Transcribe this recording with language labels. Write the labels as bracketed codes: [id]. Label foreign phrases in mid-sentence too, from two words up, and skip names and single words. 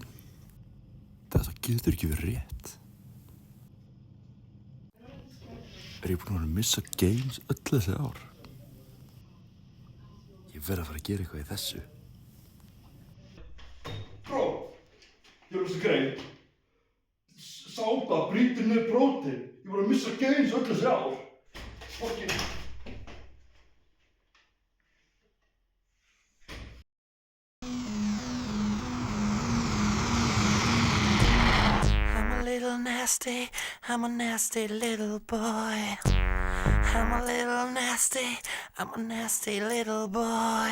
[is] Þetta getur ekki verið rétt. Er ég búinn að missa games öll þessi ár? Ég verð að fara að gera eitthvað í þessu. Bro, ég var þessi grein. Sápa brýtur niður prótín. Ég var að missa gains öll þessi ár. Fucking. [en] I'm a little nasty, I'm a nasty little boy. I'm a little nasty, I'm a nasty little boy.